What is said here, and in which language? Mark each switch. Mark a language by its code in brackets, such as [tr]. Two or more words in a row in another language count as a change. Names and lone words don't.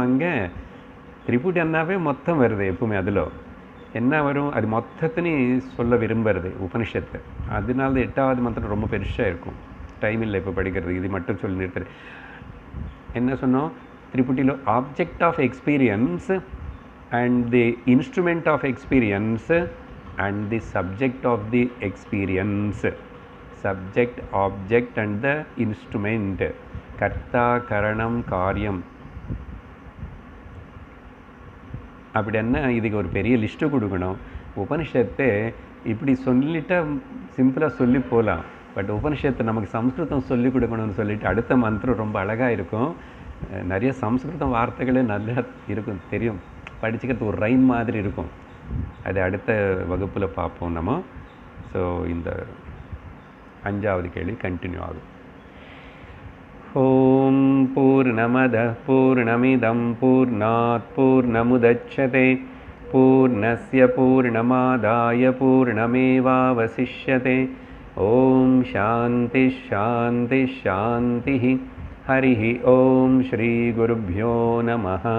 [ta] அங்கே திரிபுட்டி அண்ணாவே மொத்தம் வருது எப்பவுமே. அதில் என்ன வரும்? அது மொத்தத்தினையும் சொல்ல விரும்புறது உபனிஷத்து. அதனால 8வது மந்திரம் ரொம்ப பெருசாக இருக்கும். டைம் இல்லை இப்போ படிக்கிறது, இது மட்டும் சொல்லி நிறுத்துறது. என்ன சொன்னோம்? திரிபுட்டியில் [en] object of experience and the instrument of experience and the subject of the experience. Subject, object and the instrument. [sa] कर्ता करणं कार्यम् [ta] அப்படின்னா இதுக்கு ஒரு பெரிய லிஸ்ட்டு கொடுக்கணும். உபனிஷத்தை இப்படி சொல்லிட்டா சிம்பிளாக சொல்லி போகலாம். பட் உபனிஷத்தை நமக்கு சம்ஸ்கிருதம் சொல்லிக் கொடுக்கணும்னு சொல்லிட்டு அடுத்த மந்திரம் ரொம்ப அழகாக இருக்கும். நிறைய சம்ஸ்கிருதம் வார்த்தைகளே நல்லா இருக்கும், தெரியும், படிச்சுக்கிறது ஒரு ரைம் மாதிரி இருக்கும். அது அடுத்த வகுப்பில் பார்ப்போம் நம்ம. ஸோ இந்த 5வது கேள்வி கண்டினியூ ஆகும். [sa] ॐ पूर्णमदः पूर्णमिदं पूर्णात् पूर्णमुदच्यते पूर्णस्य पूर्णमादाय पूर्णमेवावशिष्यते. ॐ शान्तिः शान्तिः शान्तिः. हरिः ओम श्री गुरुभ्यो नमः.